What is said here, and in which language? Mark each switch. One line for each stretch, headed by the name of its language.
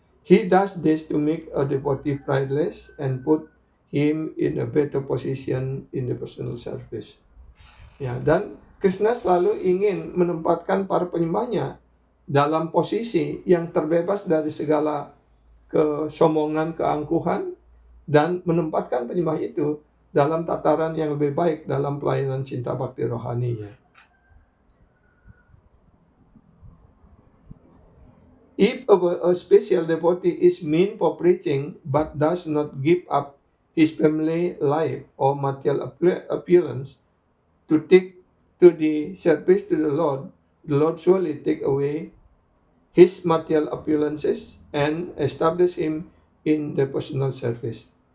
English: He does this to make a devotee prideless and put him in a better position in the personal service.
Indonesian: Ya, dan Krishna selalu ingin menempatkan para penyembahnya dalam posisi yang terbebas dari segala kesombongan, keangkuhan, dan menempatkan penyembah itu dalam tataran yang lebih baik dalam pelayanan cinta bakti rohaninya.
English: If a special devotee is meant for preaching but does not give up his family life or material appearance to take to the service to the Lord surely take away his material appearances and establish him in the personal service.